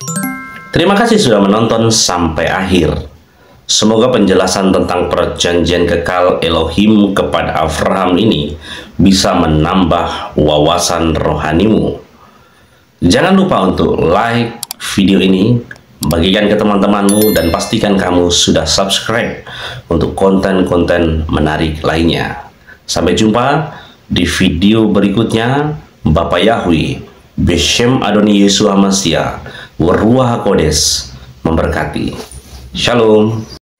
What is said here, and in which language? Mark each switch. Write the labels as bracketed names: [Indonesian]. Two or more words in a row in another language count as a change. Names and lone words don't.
[Indonesian] Terima kasih sudah menonton sampai akhir. Semoga penjelasan tentang perjanjian kekal Elohim kepada Abraham ini bisa menambah wawasan rohanimu. Jangan lupa untuk like video ini, bagikan ke teman-temanmu, dan pastikan kamu sudah subscribe untuk konten-konten menarik lainnya. Sampai jumpa di video berikutnya. [Hebrew] Bapak Yahweh, בשם אדוני ישוע המשיח ורוח הקודש memberkati. Shalom.